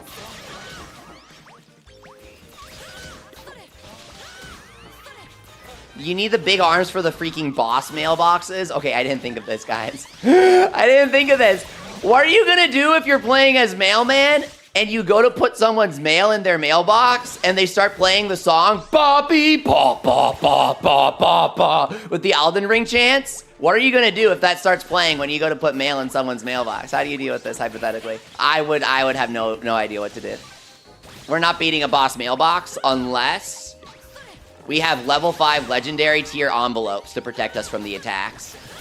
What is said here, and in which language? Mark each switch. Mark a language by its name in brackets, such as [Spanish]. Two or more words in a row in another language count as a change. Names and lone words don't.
[English] You need the big arms for the freaking boss mailboxes? Okay, I didn't think of this, guys. I didn't think of this. What are you gonna do if you're playing as Mailman and you go to put someone's mail in their mailbox and they start playing the song ba beep ba ba ba ba ba ba with the Elden Ring chants? What are you gonna do if that starts playing when you go to put mail in someone's mailbox? How do you deal with this hypothetically? I would have no idea what to do. We're not beating a boss mailbox unless we have level 5 legendary tier envelopes to protect us from the attacks.